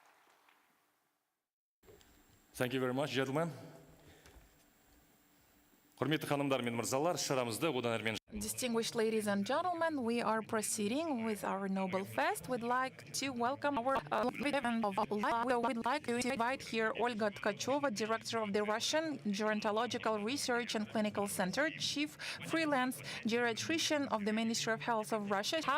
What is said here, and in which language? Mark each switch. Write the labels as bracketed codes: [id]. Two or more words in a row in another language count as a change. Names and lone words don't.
[en] Thank you very much, gentlemen. [kk] Құрметті ханымдар мен мырзалар, шарамызды одан әрмен [en] Distinguished ladies and gentlemen, we are proceeding with our Nobel Fest. We'd like to welcome our we'd like to invite here Olga Tkacheva, Director of the Russian Gerontological Research and Clinical Center, Chief Freelance Geriatrician of the Ministry of Health of Russia.